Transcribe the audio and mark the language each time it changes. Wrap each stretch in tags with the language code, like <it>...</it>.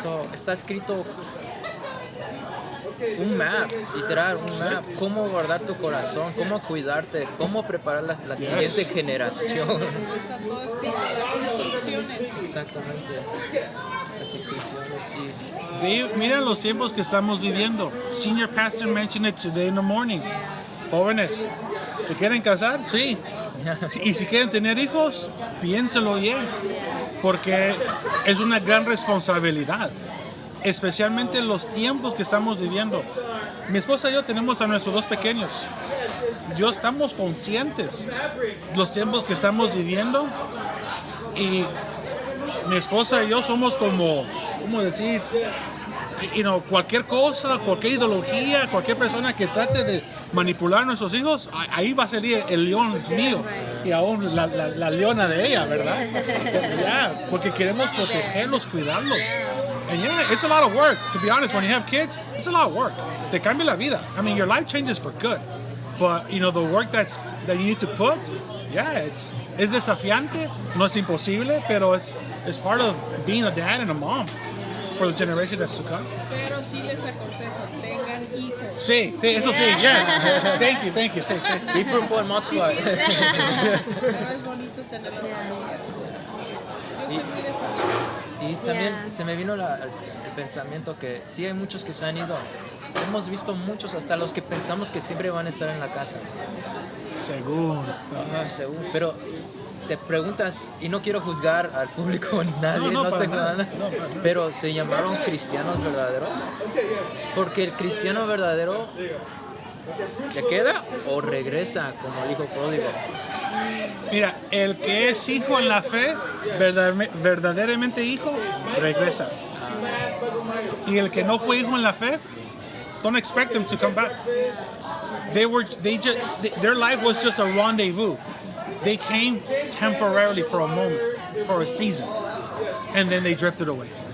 <es>So, está escrito un map, literal, un map. Cómo guardar tu corazón, cómo cuidarte, cómo preparar la siguiente generación. Está todo escrito, las instrucciones. Exactamente. Las instrucciones. Mira los tiempos que estamos viviendo.</es> <en>Senior pastor mentioned it today in the morning.</en> <es>Jóvenes, ¿se quieren casar? Sí. Y si quieren tener hijos, piénselo bien, porque es una gran responsabilidad, especialmente en los tiempos que estamos viviendo. Mi esposa y yo tenemos a nuestros dos pequeños. Estamos conscientes de los tiempos que estamos viviendo, y mi esposa y yo somos como, ¿cómo decir? Cualquier cosa, cualquier ideología, cualquier persona que trate de manipular a nuestros hijos, ahí va a salir el león mío y aún la leona de ella, ¿verdad? Porque queremos protegerlos, cuidarlos.</es> <en>And it's a lot of work. To be honest, when you have kids, it's a lot of work.</en> <es>Te cambia la vida.</es> <en>I mean, your life changes for good. But, the work that you need to put,</en> <es>es desafiante, no es imposible, pero</es> <en>it's part of being a dad and a mom for the generation that's to come.</en> <es>Pero sí les aconsejo, tengan hijos. Sí, eso sí,</es> <en>yes. Thank you,</en> <es>sí.</es> <en>Be fruitful and multiply.</en> <es>Pero es bonito tener la familia. Yo soy muy de familia. Y también se me vino el pensamiento que sí hay muchos que se han ido. Hemos visto muchos, hasta los que pensamos que siempre van a estar en la casa. Según. Según. Pero te preguntas, y no quiero juzgar al público, nadie, no estoy juzgando, pero ¿se llamaron cristianos verdaderos? Porque el cristiano verdadero se queda o regresa como el hijo pródigo. Mira, el que es hijo en la fe, verdaderamente hijo, regresa. Y el que no fue hijo en la fe,</es> <en>don't expect them to come back. Their life was just a rendezvous. They came temporarily for a moment, for a season, and then they drifted away.</en>